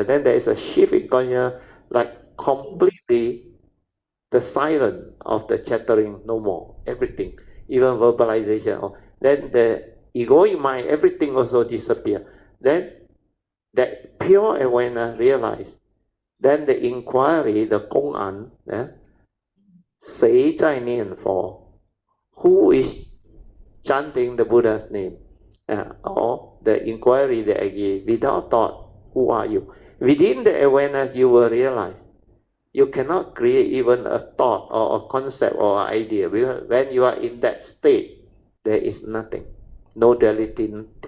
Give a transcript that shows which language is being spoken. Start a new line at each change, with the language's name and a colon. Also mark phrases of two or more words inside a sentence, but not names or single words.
English: Then there is a shift in consciousness, like completely the silence of the chattering, no more, everything, even verbalization. Then the egoic mind, everything also disappear. Then that pure awareness realize. Then the inquiry, the
Vietnamese: công ảnh,
Chinese: 谁在念佛?
English: Who is chanting the Buddha's name? Or the inquiry that I give, without thought, who are you? Within the awareness, you will realize you cannot create even a thought or a concept or an idea. When you are in that state, there is nothing, no duality, nothing.